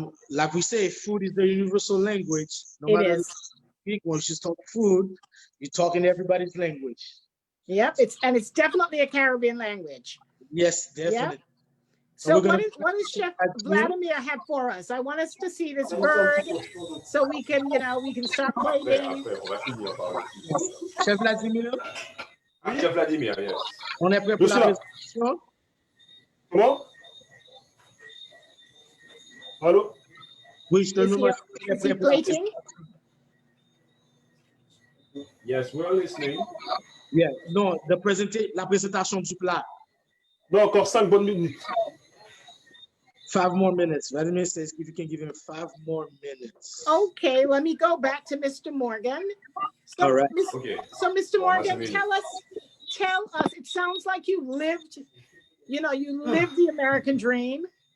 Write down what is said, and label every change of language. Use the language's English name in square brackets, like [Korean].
[English] Like we say, food is the universal language. No matter once you talk food, you're talking everybody's language. Yep, it's definitely a Caribbean language. Yes, definitely. Yep. So what does Chef Vladimir have for us? I want us to see this bird so we can start playing. Chef Vladimir? Chef Vladimir, yes. [French] On est prêt pour la présentation? Comment? Allô? Oui, je te demande. [English] Is he plating? Yes, we're listening. Yeah, no, [French] la présentation du plat. Non, encore 5 bonnes minutes. [English] 5 more minutes. Vladimir says if you can give him 5 more minutes. Okay, let me go back to Mr. Morgan. So, all right. So, Mr. Morgan, tell us. It sounds like you lived the American dream.